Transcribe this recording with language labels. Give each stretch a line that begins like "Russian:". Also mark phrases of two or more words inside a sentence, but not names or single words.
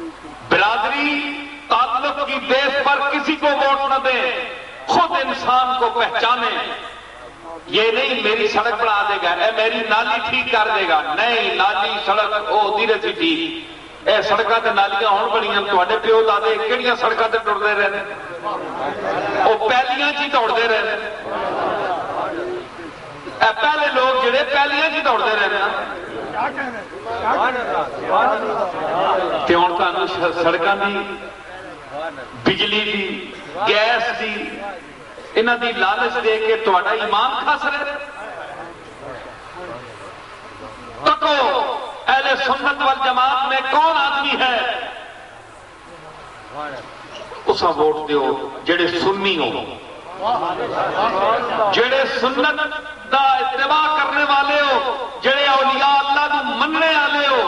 Urdu: برادری تعلق کی بیس پر کسی کو ووٹ نہ دیں، خود انسان کو پہچانے۔ یہ نہیں میری سڑک بنا دے گا،
Punjabi: اے میری نالی ٹھیک کر دے گا، نہیں نالی سڑک او دھیرے سی ٹھیک۔ اے سڑکاں تے نالیاں ہون بنیاں، تواڈے پیو دادے کہڑیاں سڑکاں تے ٹردے رہے او پہلیاں چ دوڑدے رہے۔ اے پہلے لوگ جڑے پہلیاں چ دوڑدے رہے تے ہن تانوں سڑکاں دی، بجلی دی، گیس دی، انہاں دی لالچ دے کے تہاڈا ایمان کھس رہے۔ تکو اہل سنت والجماعت میں کون آدمی ہے اسا ووٹ دیو جڑے سنی ہو، جڑے سنت دا اتباع کرنے والے ہو، جڑے اولیاء اللہ کو مننے والے ہو۔